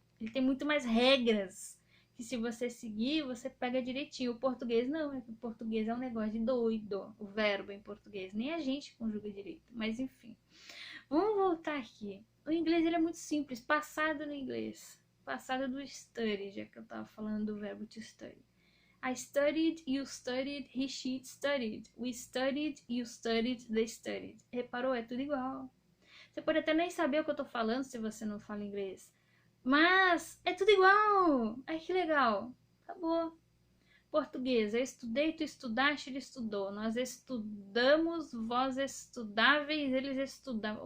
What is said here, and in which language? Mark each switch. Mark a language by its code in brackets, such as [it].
[pt] Ele tem muito mais regras, que se você seguir, você pega direitinho. O português não, o português é um negócio de doido, o verbo em português. Nem a gente conjuga direito, mas enfim. Vamos voltar aqui. O inglês ele é muito simples, passado no inglês. Passado do study, já que eu tava falando do verbo to study. [en] I studied, you studied, he, she studied. We studied, you studied, they studied. [pt] Reparou? É tudo igual. Você pode até nem saber o que eu tô falando se você não fala inglês. Mas é tudo igual. Ai, que legal. Acabou. Português, eu estudei, tu estudaste, ele estudou. Nós estudamos, vós estudáveis, eles estudavam.